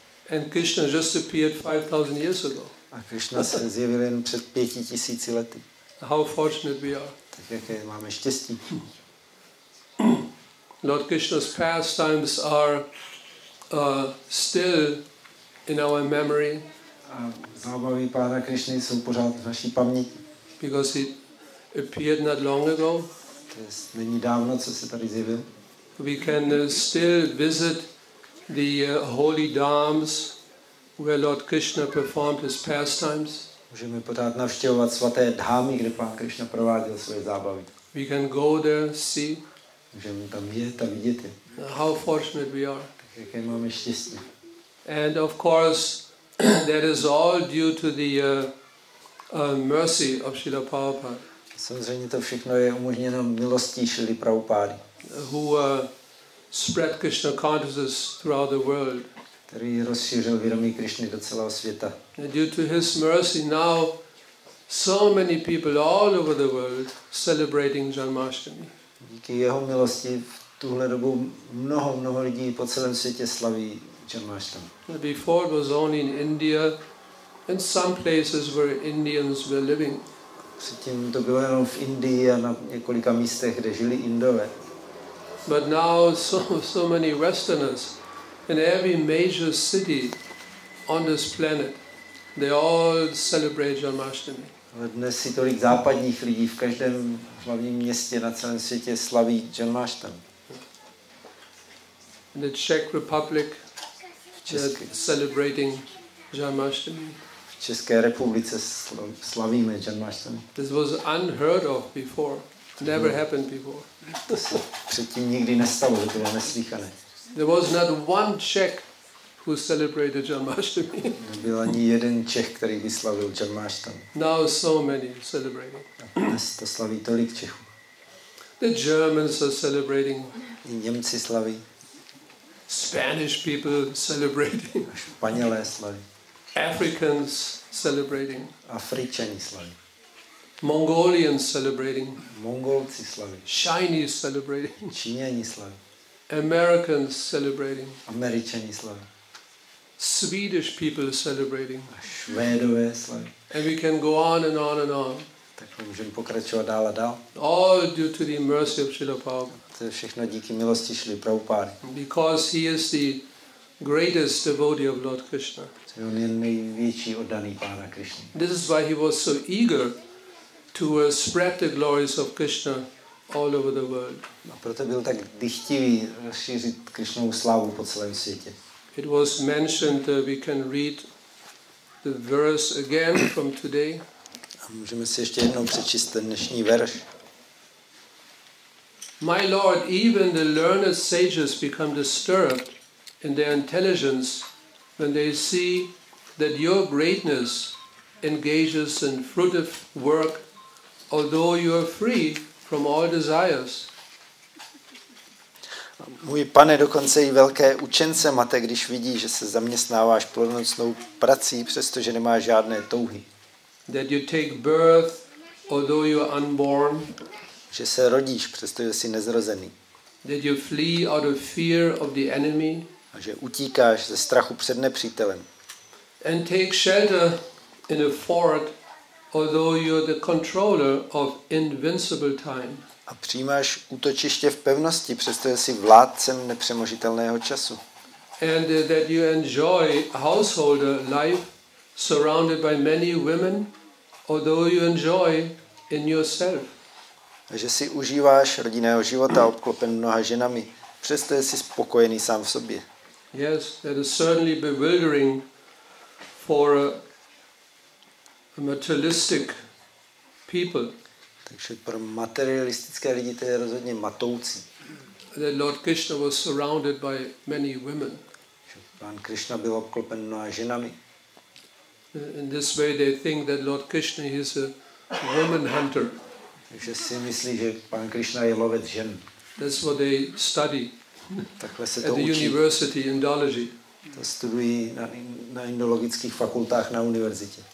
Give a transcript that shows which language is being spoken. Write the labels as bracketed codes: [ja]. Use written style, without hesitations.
[en] And Krishna just appeared 5,000 years ago. [cs] A Krishna se zjevil jen před 5,000 lety. [en] How fortunate we are. [cs] Tak jaké máme štěstí. [en] Lord Krishna's pastimes are still in our memory. [cs] A zábavy Pána Krišny jsou pořád v naší paměti. [en] Because he appeared not long ago. [cs] To není dávno, co se tady zjevil. [en] We can still visit the holy dhams where Lord Krishna performed his pastimes. [cs] Můžeme pořád navštěvovat svaté dhámy, kde Pán Krišna prováděl své zábavy. [en] We can go there, see. [cs] Můžeme tam jet a vidět je. [en] How fortunate we are. [cs] Tak jaké máme štěstí. [en] And of course, that is all due to the mercy of Srila Prabhupada. [cs] Samozřejmě to všechno je umožněno milostí Šrily Prabhupády. [en] Who spread Krishna consciousness throughout the world. [cs] Který rozšířil vědomí Krišny do celého světa. [en] And due to his mercy now so many people all over the world celebrating Janmashtami. [cs] Díky jeho milosti v tuhle dobu mnoho lidí po celém světě slaví Džanmáštamí. [en] Before it was only in India and some places where Indians were living. [cs] Předtím to bylo jenom v Indii a na několika místech, kde žili Indové. [en] But now so many Westerners in every major city on this planet, they all celebrate Janmáštamí. [cs] Dnes si tolik západních lidí v každém hlavním městě na celém světě slaví Džanmáštamí. [en] In the Czech Republic, they're celebrating Janmáštamí. [cs] V České republice slavíme Džanmáštamí. [en] This was unheard of before. Never happened before. [cs] To se předtím nikdy nestalo, to bylo neslýchané. [en] There was not one Czech who celebrated Janmáštamí. [cs] Nebyl ani jeden Čech, který by slavil Džanmáštamí. [en] Now so many celebrating. [cs] Dnes to slaví tolik Čechů. [en] The Germans are celebrating. [cs] I Němci slaví. [en] Spanish people celebrating. [cs] A Španělé slaví. [en] Africans celebrating. [cs] Afričani slaví. [en] Mongolians celebrating. [cs] Mongolci slaví. [en] Chinese celebrating. [cs] Číňani slaví. [en] Americans celebrating. [cs] Američani slaví. [en] Swedish people celebrating. [cs] A Švédové slaví. [en] And we can go on and on and on. [cs] Tak můžeme pokračovat dál a dál. [en] All due to the mercy of Srila Prabhupada. [cs] To je všechno díky milosti Šrily Prabhupády. [en] Because he is the greatest devotee of Lord Krishna. [cs] On je největší oddaný Pána Krišny. [en] This is why he was so eager to spread the glories of Krishna all over the world. [cs] A proto byl tak dychtivý rozšířit Krišnovu slávu po celém světě. [en] It was mentioned, we can read the verse again from today. [cs] A můžeme si ještě jednou přečíst ten dnešní verš. [en] My Lord, even the learned sages become disturbed in their intelligence when they see that your greatness engages in fruitive work, although you are free from all desires. [cs] Můj Pane, dokonce i velké učence mate, když vidí, že se zaměstnáváš plodnostnou prací, přestože nemáš žádné touhy. [en] That you take birth, although you are unborn. [cs] Že se rodíš, přestože jsi nezrozený. [en] That you flee out of fear of the enemy. [cs] A že utíkáš ze strachu před nepřítelem. [en] And take shelter in a fort, although you are the controller of invincible time. [cs] A přijímáš útočiště v pevnosti, přestože jsi vládcem nepřemožitelného času. [en] And that you enjoy householder life surrounded by many women, although you enjoy in yourself. [cs] A že si užíváš rodinného života obklopen mnoha ženami, přestože jsi spokojený sám v sobě. [en] Yes, that is certainly bewildering for a materialistic people. [cs] Takže pro materialistické lidi to je rozhodně matoucí. [en] That Lord Krishna was surrounded by many women. [cs] Pán Krišna byl obklopen mnoha ženami. [en] In this way they think that Lord Krishna is a woman hunter. [cs] Takže si myslí, že Pán Krišna je lovec žen. [en] That's what they study. [cs] Takhle se [en] at [cs] to [en] the [cs] učí. [en] university Indology. [cs] To studují na indologických fakultách na univerzitě.